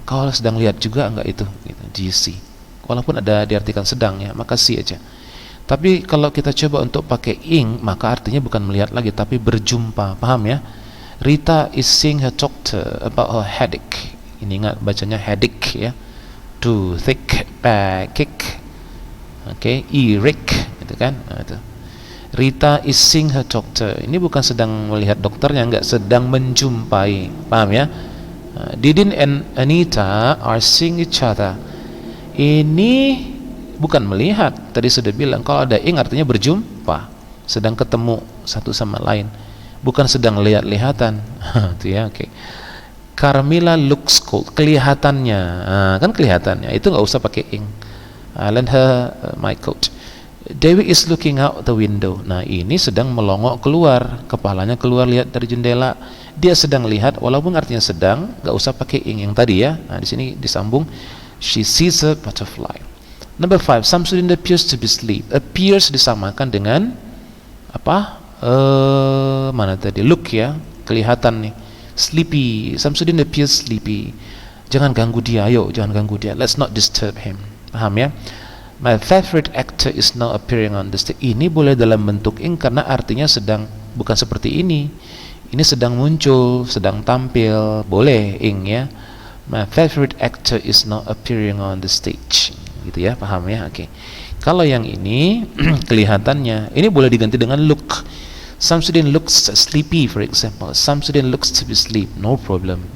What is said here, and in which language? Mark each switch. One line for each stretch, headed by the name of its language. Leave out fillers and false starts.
Indonesian: Kalau sedang lihat juga enggak itu gitu.
English: Do you see?
Indonesian: Walaupun ada diartikan sedang ya, maka see aja. Tapi kalau kita coba untuk pakai ing, maka artinya bukan melihat lagi, tapi berjumpa. Paham ya?
English: Rita is seeing her doctor about her headache.
Indonesian: Ini ingat bacanya headache ya.
English: Toothache, backache, okay, earache,
Indonesian: gitu kan? Nah, itu.
English: Rita is seeing her doctor.
Indonesian: Ini bukan sedang melihat dokternya, enggak, sedang menjumpai. Paham ya?
English: Didin and Anita are seeing each other.
Indonesian: Ini bukan melihat. Tadi sudah bilang kalau ada ing artinya berjumpa, sedang ketemu satu sama lain, bukan sedang lihat-lihatan. Itu ya, oke. Okay.
English: Carmilla looks cold,
Indonesian: kelihatannya, kan kelihatannya, itu nggak usah pakai ing.
English: Lend her my coat. Dewi is looking out the window.
Indonesian: Nah, ini sedang melongok keluar, kepalanya keluar lihat dari jendela. Dia sedang lihat, walaupun artinya sedang, nggak usah pakai ing yang tadi ya. Nah, di sini disambung.
English: She sees a butterfly. Number 5, Samsudin appears to be asleep.
Indonesian: Appears disamakan dengan apa? Mana tadi? Look ya, kelihatan nih. Sleepy.
English: Samsudin appears sleepy.
Indonesian: Jangan ganggu dia, ayo, jangan ganggu dia.
English: Let's not disturb him.
Indonesian: Paham ya?
English: My favorite actor is now appearing on the stage.
Indonesian: Ini boleh dalam bentuk ing karena artinya sedang, bukan seperti ini. Ini sedang muncul, sedang tampil, boleh ing ya.
English: My favorite actor is now appearing on the stage.
Indonesian: Gitu ya, paham ya?
English: Oke.
Indonesian: Kalau yang ini kelihatannya, ini boleh diganti dengan look.
English: Samsudin looks sleepy, for example. Samsudin looks to be asleep, no problem.